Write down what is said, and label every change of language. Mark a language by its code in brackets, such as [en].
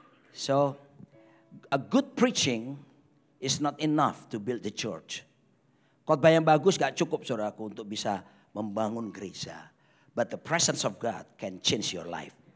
[en] So, a good preaching is not enough to build the church. [id] Khotbah yang bagus gak cukup saudaraku untuk bisa membangun gereja. [en] But the presence of God can change your life.